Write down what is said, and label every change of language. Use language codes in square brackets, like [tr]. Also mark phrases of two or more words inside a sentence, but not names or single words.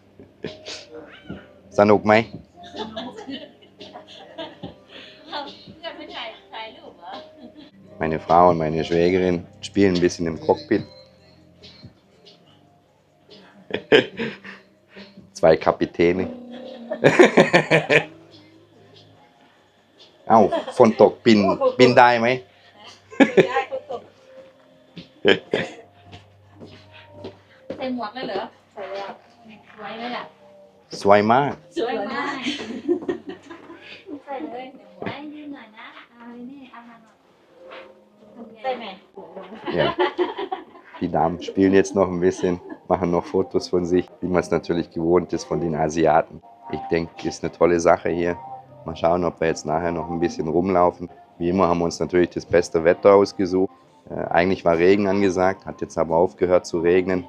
[th] สนุกไหม? [de] Meine Frau und meine Schwägerin spielen ein bisschen im Cockpit. 2 Kapitäne. [th] เอ้าฝนตกบินได้ไหม ได้คนตก ใส่หมวกเลยเหรอ ใส่แล้ว สวยไหมล่ะ สวยมาก สวยมากใส่เลยได้ยืนหน่อยนะเอานี่เอามาหน่อย ใส่ไหม [de] Ja. Die Damen spielen jetzt noch ein bisschen, machen noch Fotos von sich, wie man es natürlich gewohnt ist von den Asiaten. Ich denke, ist eine tolle Sache hier. Mal schauen, ob wir jetzt nachher noch ein bisschen rumlaufen. Wie immer haben wir uns natürlich das beste Wetter ausgesucht. Eigentlich war Regen angesagt, hat jetzt aber aufgehört zu regnen.